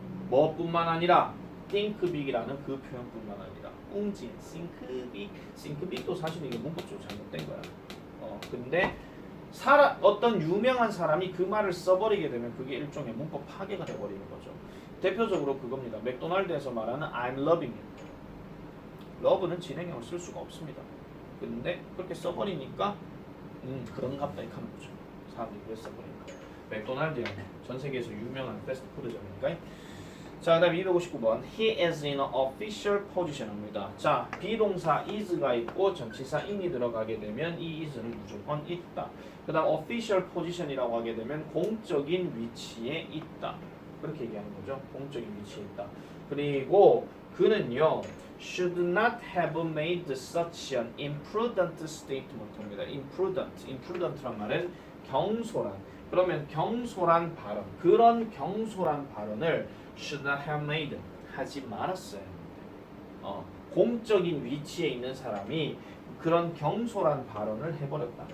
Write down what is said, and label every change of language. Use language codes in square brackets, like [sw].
[ko] 뭐뿐만 아니라 think big이라는 그 표현뿐만 아니라 웅진, think big도 사실 이게 문법적으로 잘못된 거야. 근데 어떤 유명한 사람이 그 말을 써버리게 되면 그게 일종의 문법 파괴가 돼버리는 거죠. 대표적으로 그겁니다. 맥도날드에서 말하는 [en] I'm loving it. [ko] love는 진행형을 쓸 수가 없습니다. 근데 그렇게 써버리니까 그런갑다 이렇게 하는 거죠. 사람들이 왜 써버리니까. 맥도날드는 전 세계에서 유명한 패스트푸드점이니까. 자, 그 다음 259번 [en] He is in an official position입니다. [ko] 자, 비동사 is가 있고 전치사 in이 들어가게 되면 이 is는 무조건 있다. 그 다음 official position이라고 하게 되면 공적인 위치에 있다. 그렇게 얘기하는 거죠. 공적인 위치에 있다. 그리고 그는요 [en] should not have made such an imprudent statement입니다. [ko] imprudent란 말은 경솔한. 그러면 경솔한 발언, 그런 경솔한 발언을 [en] should not have made [ko] 하지 말았어요. 공적인 위치에 있는 사람이 그런 경솔한 발언을 해버렸다.